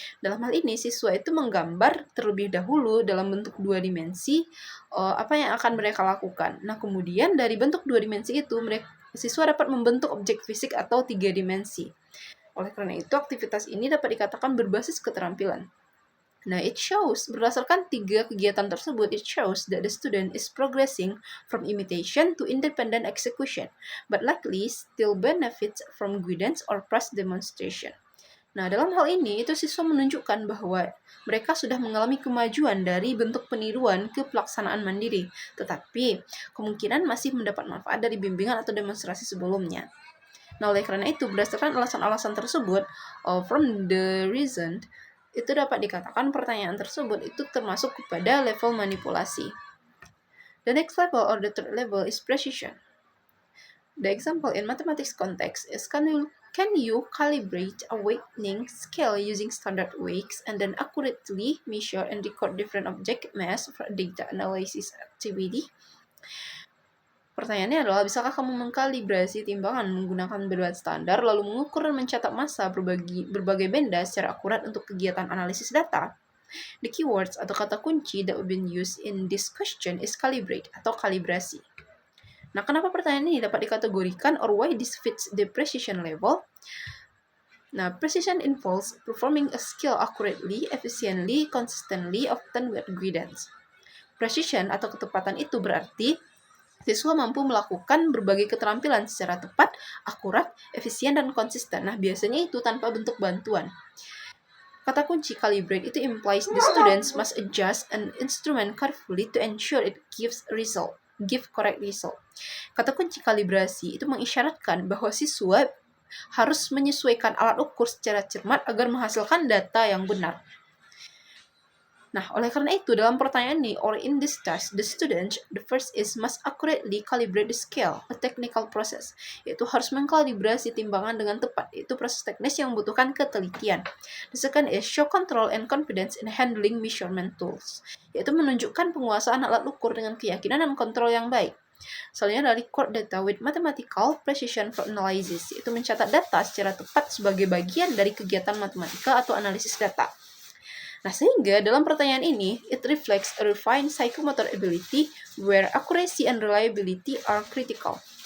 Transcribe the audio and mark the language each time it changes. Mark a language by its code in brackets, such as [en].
[id] Dalam hal ini, siswa itu menggambar terlebih dahulu dalam bentuk 2 dimensi apa yang akan mereka lakukan. Nah, kemudian dari bentuk 2 dimensi itu, siswa dapat membentuk objek fisik atau 3 dimensi. Oleh karena itu, aktivitas ini dapat dikatakan berbasis keterampilan. Nah, berdasarkan 3 kegiatan tersebut, [en] it shows that the student is progressing from imitation to independent execution, but likely still benefits from guidance or past demonstration. [id] Nah, dalam hal ini, itu siswa menunjukkan bahwa mereka sudah mengalami kemajuan dari bentuk peniruan ke pelaksanaan mandiri, tetapi kemungkinan masih mendapat manfaat dari bimbingan atau demonstrasi sebelumnya. Nah, oleh karena itu, berdasarkan alasan-alasan tersebut, [en] from the reason, [id] itu dapat dikatakan pertanyaan tersebut itu termasuk kepada level manipulasi. [en] The next level or the third level is precision. The example in mathematics context is can you calibrate a weighting scale using standard weights and then accurately measure and record different object mass for data analysis activity? [id] Pertanyaannya adalah, bisakah kamu mengkalibrasi timbangan menggunakan berat standar lalu mengukur dan mencatat massa berbagai benda secara akurat untuk kegiatan analisis data? [en] The keywords [id] atau kata kunci [en] that have been used in this question is calibrate atau kalibrasi. [id] Nah, kenapa pertanyaan ini dapat dikategorikan [en] or why this fits the precision level? Nah, precision involves performing a skill accurately, efficiently, consistently, often with guidance. [id] Precision atau ketepatan itu berarti siswa mampu melakukan berbagai keterampilan secara tepat, akurat, efisien, dan konsisten. Nah, biasanya itu tanpa bentuk bantuan. Kata kunci calibrate itu [en] implies the students must adjust an instrument carefully to ensure it give correct result. [id] Kata kunci kalibrasi itu mengisyaratkan bahwa siswa harus menyesuaikan alat ukur secara cermat agar menghasilkan data yang benar. Nah, oleh karena itu, dalam pertanyaan ini, [en] or in this task, the student, the first is must accurately calibrate the scale, a technical process. [id] Yaitu harus mengkalibrasi timbangan dengan tepat. Itu proses teknis yang membutuhkan ketelitian. [en] The second is show control and confidence in handling measurement tools. [id] Yaitu menunjukkan penguasaan alat ukur dengan keyakinan dan kontrol yang baik. Selanjutnya dari [en] record data with mathematical precision for analysis. [id] Yaitu mencatat data secara tepat sebagai bagian dari kegiatan matematika atau analisis data. Nah, sehingga dalam pertanyaan ini, [en] it reflects a refined psychomotor ability where accuracy and reliability are critical.